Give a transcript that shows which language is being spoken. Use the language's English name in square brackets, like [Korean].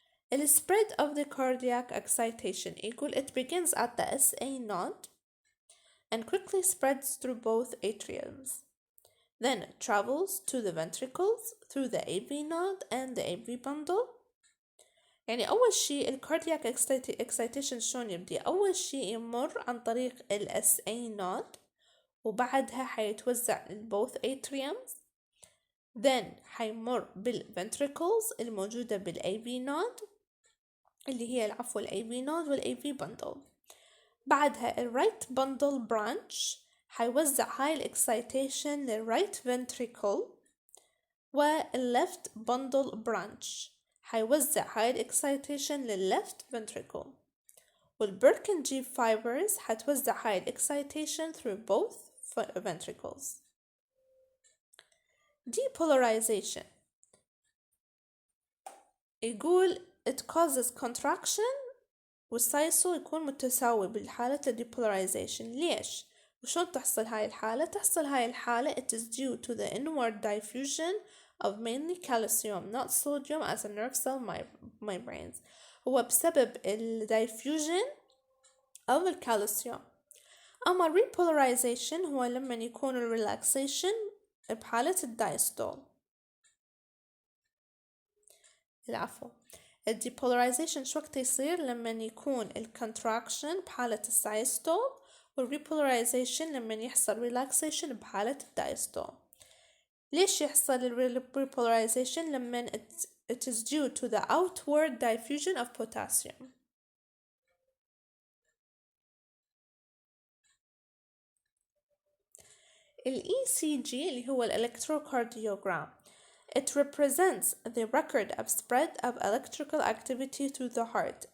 [English] The spread of the cardiac excitation equal it begins at the SA node and quickly spreads through both atriums. Then it travels to the ventricles through the AV node and the AV bundle. [Arabic] يعني أول شي الكاردياك excitation شلون يبدي؟ أول شي يمر عن طريق ال SA node وبعدها حيتوزع [English] both atriums. Then [Arabic] حيمر بالventricles الموجودة بال AV node اللي هي العفو ال AV node وال AV bundle. بعدها ال right bundle branch حيوزع هاي الاكسايتيشن لل right ventricle، وال left bundle branch حيوزع هاي الاكسايتيشن لل left ventricle، والبركنجي fibers حتوزع هاي الاكسايتيشن [English] through both ventricles. [Arabic] Depolarization يقول [English] it causes contraction [Arabic] والسايسو يكون متساوي بالحالة depolarization. ليش؟ وشون تحصل هاي الحالة؟ [English] تحصل هاي الحالة it is due to the inward diffusion of mainly calcium not sodium as a nerve cell membranes. [Arabic] هو بسبب ال [English] diffusion of [Arabic] الكالسيوم. أما repolarization هو لما يكون ال relaxation بحالة الدايستول. العفو. ال depolarization شو وقت يصير؟ لما يكون ال contraction بحالة السايستول، وال repolarization لما يحصل relaxation بحالة الدايستول. ليش يحصل ال [English] repolarization؟ [Arabic] لما [English] it is due to the outward diffusion of potassium. [Arabic] ال ECG اللي هو ال [English] electrocardiogram it represents the record of spread of electrical activity through the heart.